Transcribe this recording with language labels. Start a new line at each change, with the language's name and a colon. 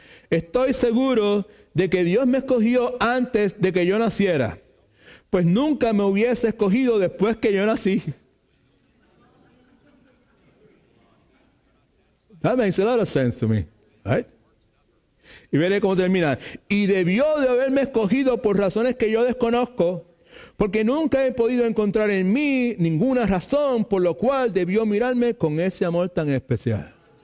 Spanish: Estoy seguro de que Dios me escogió antes de que yo naciera, pues nunca me hubiese escogido después que yo nací.
English: That makes a lot of sense to me, right?
Spanish: Y veré cómo termina. Y debió de haberme escogido por razones que yo desconozco, porque nunca he podido encontrar en mí ninguna razón por lo cual debió mirarme con ese amor tan especial.